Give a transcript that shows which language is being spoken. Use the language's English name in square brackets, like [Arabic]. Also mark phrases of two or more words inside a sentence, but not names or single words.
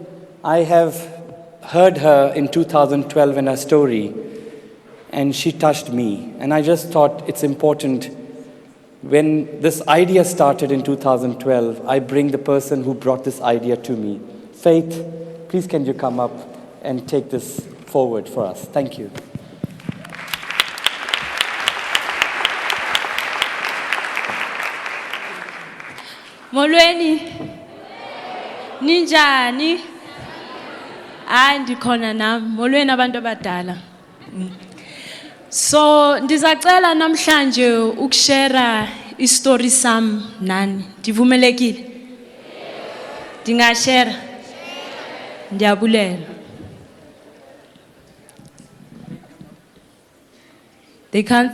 [English] I have heard her in 2012 in her story, and she touched me. And I just thought it's important, when this idea started in 2012, I bring the person who brought this idea to me. Faith, please can you come up and take this forward for us? Thank you. [Xhosa] Molweni, ninjani? Ndikhona nam. Molweni abantu abadala. So ndizacela namhlanje ukushare istory sam nani. Ndivumelekile? Ndingashare. Ndiyabulela. [English] They can't.